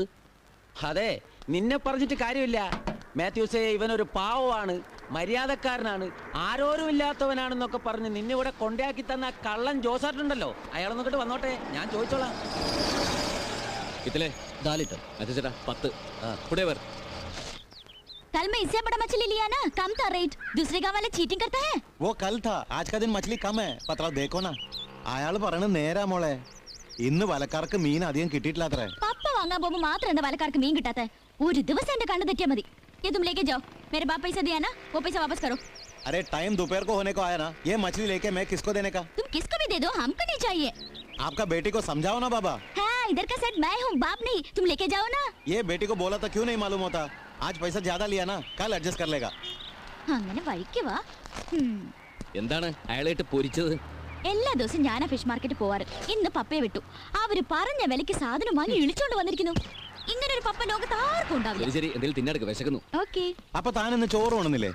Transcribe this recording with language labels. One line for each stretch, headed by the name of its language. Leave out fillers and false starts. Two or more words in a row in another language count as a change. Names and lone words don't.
Malayalam: അതെ, നിന്നെ പറഞ്ഞിട്ട് കാര്യമില്ല മാത്യൂസേ. ഇവനൊരു പാവമാണ്, മര്യാദക്കാരനാണ്, ആരോരും ഇല്ലാത്തവനാണെന്നൊക്കെ പറഞ്ഞ് നിന്നെ ഇവിടെ കൊണ്ടയാക്കി തന്ന കള്ളൻ ജോസാട്ടുണ്ടല്ലോ, അയാൾ നോക്കിട്ട് വന്നോട്ടെ, ഞാൻ ചോദിച്ചോളാം. ഇതല്ലേ മാത്യു ചേട്ടാ 10 ഫുഡേവർ.
Hindi: कल मैं इससे बड़ा मछली लिया ना, कम था रेट. दूसरे गांव वाले चीटिंग करता है. वो कल था, आज का दिन मछली कम है. पतला देखो ना.
Malayalam: അയാൾ പറയുന്നത് നേരാ മോളെ. ഇന്ന് വലക്കാർക്ക് മീൻ അധികം കിട്ടിയിട്ടില്ലാത്രേ. പപ്പ വാങ്ങാൻ പോകുമ്പോൾ മാത്രം എന്താ വലക്കാർക്ക് മീൻ കിട്ടാത്തെ? ഒരു ദിവസം എന്റെ കണ്ണ് തെറ്റിയാ മതി.
Hindi: ये तुम लेके जाओ, मेरे बाप पैसा दिया ना, वो पैसा वापस करो. अरे टाइम दोपहर को होने को आया ना, ये मछली लेके मैं किसको देने का? तुम किसको भी दे दो, हमको नहीं चाहिए. आपका बेटी को समझाओ ना बाबा. हाँ, इधर का सेट मैं हूँ, बाप नहीं. तुम लेके जाओ ना. ये बेटी को बोला था क्यों नहीं मालूम होता. आज पैसा ज्यादा लिया ना, कल एडजस्ट कर लेगा.
Malayalam: അങ്ങനെ വഴിക്ക് വാ. എന്താണ് അയാളായിട്ട് പൊരിച്ചത്? എല്ലാ ദിവസവും ഞാനാ
English: fish market
Malayalam: പോവാറ്. ഇന്ന് പപ്പയെ വിട്ടു. അവര് പറഞ്ഞ വിലക്ക് സാധനം വാങ്ങി ഇളിച്ചോണ്ട് വന്നിരിക്കുന്നു. ഇങ്ങനെ ഒരു പപ്പ ലോകത്ത് ആർക്കും ഉണ്ടാവില്ല. ശരി, എന്തെങ്കിലും തിന്നെടുക്ക്, വിശക്കുന്നു. ഓക്കേ. അപ്പൊ താൻ ഇന്ന് ചോറ് ഉണ്ണുന്നില്ലേ?